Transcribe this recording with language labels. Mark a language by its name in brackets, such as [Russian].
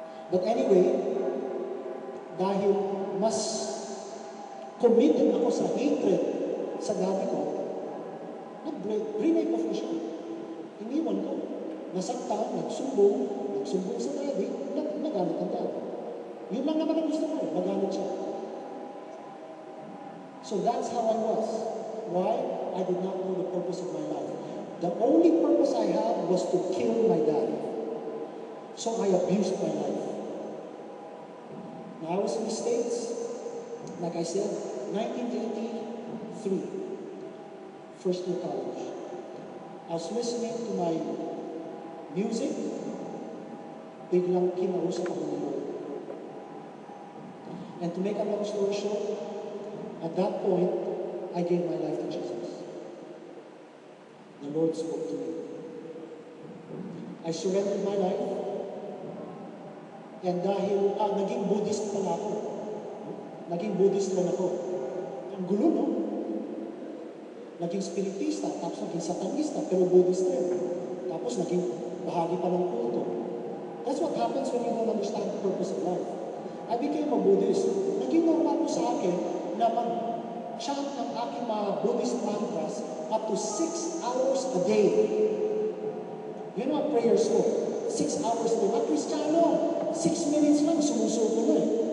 [English] But anyway, [Filipino] dahil mas committed ako sa hatred sa dati ko, nag-break off ko siya. Iniwan ko. Nasaktan, nagsumbong sa daddy, nagalit ang daddy. Yun lang naman ang gusto ko, magalit siya. [English] So that's how I was. Why? I did not know the purpose of my life. The only purpose I had was to kill my dad. So I abused my life. Now I was in the States, like I said, 1983, first year college. I was listening to my music, [Filipino] biglang kinausap ako ng Lord. [English] And to make a long story short, at that point, I gave my life to Jesus. The Lord spoke to me. I surrendered my life. [Filipino] And dahil, naging Buddhist pala ako. Naging Buddhist lang ako. Ang gulo, no? Naging Spiritista, tapos naging Satanista, pero Buddhist rin. Tapos naging bahagi pa ng kulto. [English] That's what happens when you don't understand the purpose of life. I became a Buddhist. [Filipino] Naging normal ko sa akin na mag-chant ng aking mga Buddhist mantras [English] up to 6 hours a day. You know what prayers [Filipino] ko? [English] 6 hours a day. [Filipino] Mga Kristiyano, 6 minutes lang, sumusuko na eh.